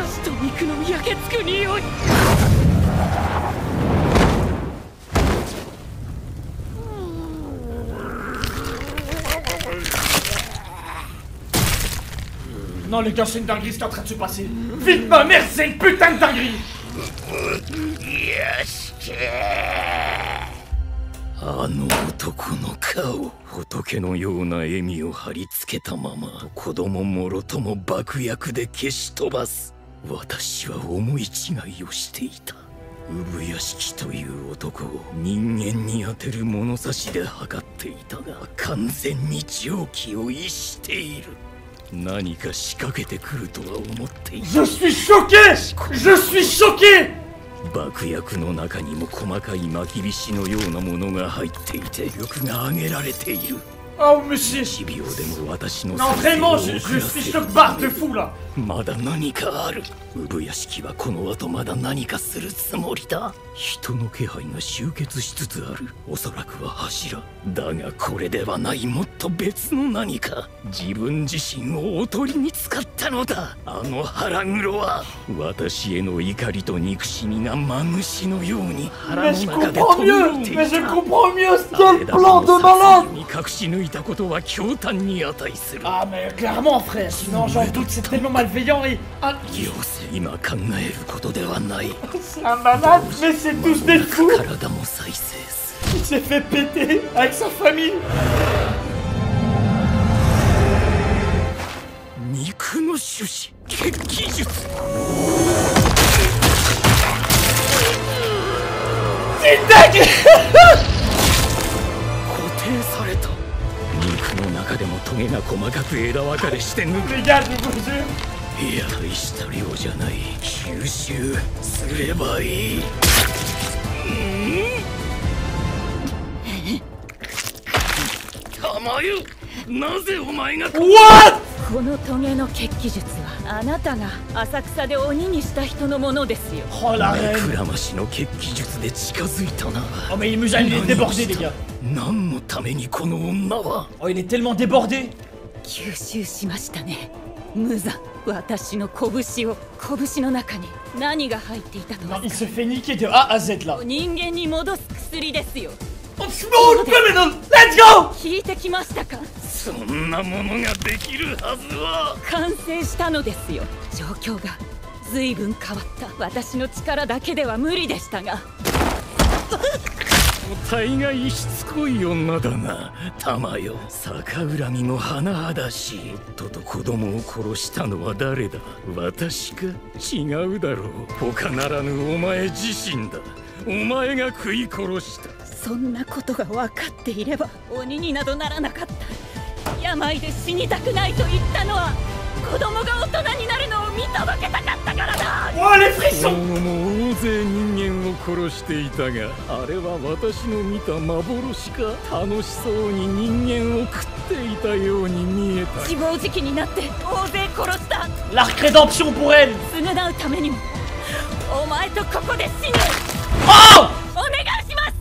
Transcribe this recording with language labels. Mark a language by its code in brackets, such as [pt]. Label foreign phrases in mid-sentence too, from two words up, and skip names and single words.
[fr] Non les gars, c'est une dinguerie ce qui est en train de se passer. Vite ma mère, c'est une putain de dinguerie! [ja] あの男の顔、仏のような笑みを貼り付けたまま子供もろとも爆薬で消し飛ばす。私は思い違いをしていた。産屋敷という男を人間に当てる物差しで測っていたが完全に常軌を逸している。何か仕掛けてくるとは思っていた。 [fr] Je suis choqué! Je suis choqué! [ja] 爆薬の中にも細かい巻き菱のようなものが入っていて力が上げられている。 [fr] Oh monsieur! [ja] 1秒でも私の [fr] Non vraiment, je suis choc barre de fou là! [ja] まだ何かある。産屋敷はこの後まだ何かするつもりだ。人の気配が集結しつつある。おそらくは柱だがこれではない。もっと別の何か。自分自身をおとりに使ったのだ。あの腹黒は私への怒りと憎しみがマグシのように腹の [fr] Mais je [ja] 中で [fr] comprends [ja] 飛び [fr] mieux! [ja] 交ってい [fr] Mais je [ja] た。 [fr] comprends mieux! Quel plan de malade! [ja] に隠し抜いたことは驚嘆に値する。 [fr] Ah mais clairement frère, sinon j'en doute, c'est tellement malveillant et... Ah, [ja] よせ、今考えることではない。 [fr] c'est un malade, mais c'est tous des fous! [ja] 体も再生する。 [fr] Il s'est fait péter avec sa famille! [ja] 肉の種子、血気術。 [fr] C'est dingue! [ja] 固定された。肉の中でもトゲが細かく枝分かれして抜く。 [fr] Les gars, je vous jure! [ja] いや、大した量じゃない。吸収すればいい。玉湯、なぜお前が [fr] What? [ja] このトゲの血気術はあなたが浅草で鬼にした人のものですよ。 [fr] Oh la [ja] 目 [fr] reine! [ja] くらましの血気術で近づいたな。 [fr] Oh mais Muzan il est débordé les gars! [ja] 何のためにこの女は。 [fr] Oh il est tellement débordé! [ja] 吸収しましたね。無残。私の拳を拳の中に何が入っていたと [fr] Non, il se fait niquer de A à Z là! [ja] 人間に戻す薬ですよ。 [fr] On se monte, [en] criminal! Let's go! [ja] 聞いてきましたか。そんなものができるはずは。完成したのですよ。状況が随分変わった。私の力だけでは無理でしたが。大概しつこい女だな、玉よ。逆恨みも甚だしい。夫と子供を殺したのは誰だ。私か。違うだろう。他ならぬお前自身だ。お前が食い殺した。そんなことが分かっていれば鬼になどならなかった。病で死にたくないと言ったのは子供が大人になるのを見届けたかったからだ。 [fr] Oh les frissons! [ja] も大勢人間を殺していたが、あれは私の見た幻か。楽しそうに人間を食っていたように見えた。自暴自棄になって大勢殺した。 [fr] L'arc rédemption pour elle! [ja] 償うためにもお前とここで死ぬ。 Oh! お願いします。